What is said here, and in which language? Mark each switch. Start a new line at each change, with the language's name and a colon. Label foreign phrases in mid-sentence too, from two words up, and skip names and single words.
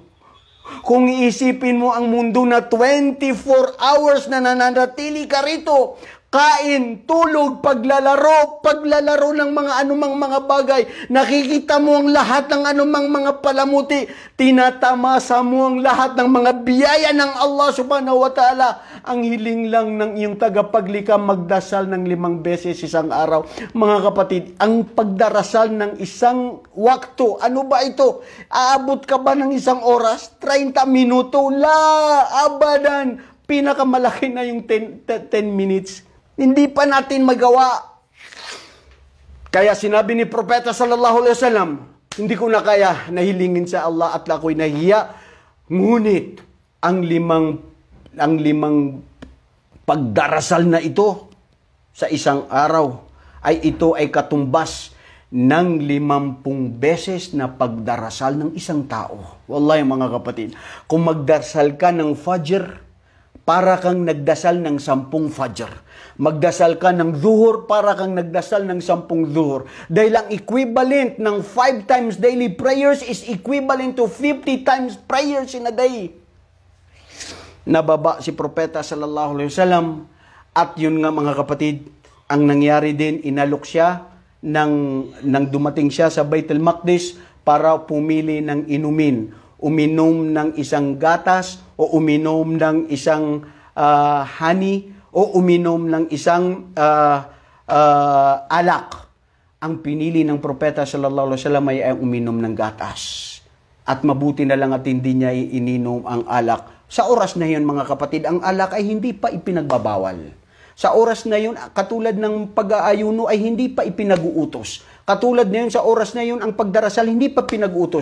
Filipino: Kung iisipin mo ang mundo na 24 hours na nananatili ka rito, kain, tulog, paglalaro ng mga anumang mga bagay, nakikita mo ang lahat ng anumang mga palamuti, tinatamasa mo ang lahat ng mga biyaya ng Allah
Arabic: subhanahu wa ta'ala.
Filipino: Ang hiling lang ng iyong tagapaglikha magdasal ng 5 beses isang araw. Mga kapatid, ang pagdarasal ng isang wakto, ano ba ito? Aabot ka ba ng isang oras? 30 minuto?
Arabic: La, abadan.
Filipino: Pinakamalaki na yung 10 minutes. Hindi pa natin magawa. Kaya sinabi ni Propeta
Arabic: sallallahu alaihi wasallam,
Filipino: hindi ko na kaya nahilingin sa Allah at ako'y nahiya. Ngunit ang limang pagdarasal na ito sa isang araw ito ay katumbas ng 50 beses na pagdarasal ng isang tao. Wallahi mga kapatid, kung magdarasal ka ng Fajr, para kang nagdasal ng 10 Fajr. Magdasal ka ng Zuhur, para kang nagdasal ng 10 Zuhur. Dahil ang
English: equivalent ng 5 times daily prayers is equivalent to 50 times prayers in a day.
Filipino: Nababa si Propeta
Arabic: sallallahu alaihi wasallam,
Filipino: at yun nga mga kapatid, ang nangyari din, inalok siya nang dumating siya sa Baitul Maqdis para pumili ng inumin. Uminom ng isang gatas o uminom ng isang honey o uminom ng isang alak. Ang pinili ng Propeta
Arabic: sallallahu alaihi wasallam
Filipino: ay uminom ng gatas. At mabuti na lang at hindi niya ininom ang alak. Sa oras na yun mga kapatid, ang alak ay hindi pa ipinagbabawal. Sa oras na yun, katulad ng pag-aayuno ay hindi pa ipinag-uutos. Katulad na yun, sa oras na yun, ang pagdarasal hindi pa pinag-uutos.